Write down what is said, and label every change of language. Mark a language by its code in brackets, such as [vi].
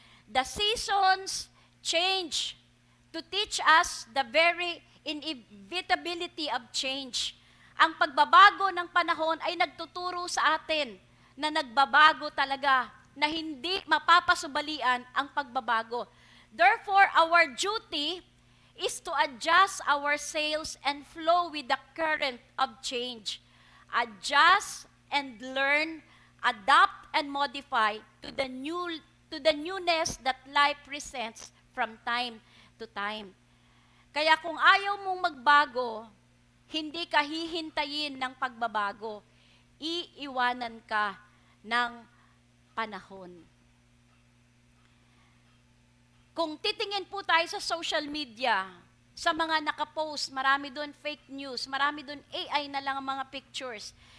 [en] The seasons change to teach us the very inevitability of change. [tl] Ang pagbabago ng panahon ay nagtuturo sa atin na nagbabago talaga, na hindi mapapasubalian ang pagbabago. [en] Therefore, our duty is to adjust our sails and flow with the current of change. Adjust and learn, adapt and modify to the newness that life presents from time to time. [tl] Kaya kung ayaw mong magbago, hindi ka hihintayin ng pagbabago. Iiwanan ka ng panahon. Kung titingin po tayo sa social media, sa mga nakapost, marami doon fake news, marami doon AI na lang ang mga pictures.